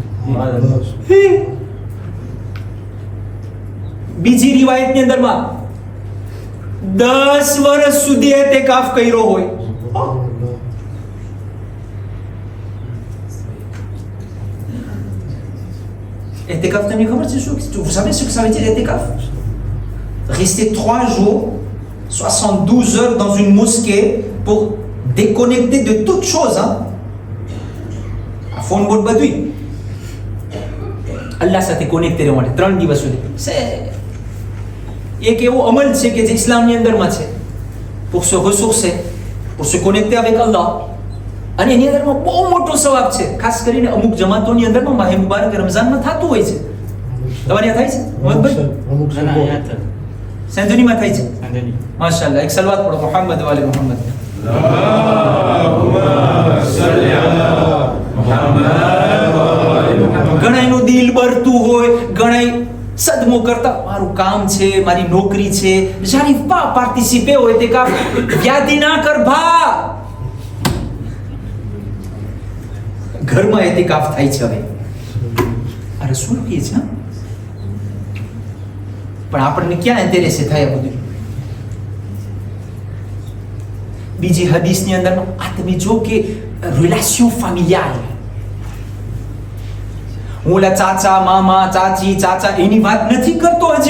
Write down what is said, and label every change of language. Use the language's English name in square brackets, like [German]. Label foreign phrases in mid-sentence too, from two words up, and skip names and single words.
[Gujarati] બીજી રિવાયતની અંદરમાં 10 વર્ષ સુધી ઇતિકાફ કર્યો હોય. Etikaf, તમને ખબર છે શું? [French] Vous savez ce que ça veut dire etikaf? Rester 3 jours, 72 heures dans une mosquée pour déconnecter de toute chose. À fond de badui. [Gujarati] Allah સાથે connecté રહેવા માટે 3 દિવસ સુધી. એક એવો અમલ છે કે જે ઇસ્લામની અંદરમાં છે [French] pour se ressourcer, pour se connecter avec Allah. [Gujarati] અને એની અંદરમાં બહુ મોટો સવાબ છે. ખાસ કરીને અમુક જમાતોની અંદરમાં માહે મુબારક રમઝાનમાં થતું હોય છે. તમારે યાદ થાય છે મોહમ્મદભાઈ? અમુક ના, ના, શબ્દો યાદ છે. સેન્ચુરીમાં થાય છે. સાંજની. માશાઅલ્લાહ. એક સલવાત પઢો [Arabic] محمد وآل محمد. اللهم صل على محمد وآل محمد. [Gujarati] ઘણાયનું દિલ બરતું હોય, ઘણાય સદમો કરતા મારું કામ છે, મારી નોકરી છે, [French] j'arrive pas à participer au ETCAF. [Gujarati] યાદી ના કર ભા. ઘરમાં એતિકાફ થાય છે હવે. આ રસૂલ કહે છે હા? પણ આપણને ક્યાં ઇન્ટરેસ્ટ થાય આ બધું? બીજી હદીસની અંદર આ તમે જો કે [French] relation familiale, [Gujarati] હું ઓલા ચાચા મામા ચાચી ચાચા એની વાત નથી કરતો હજી.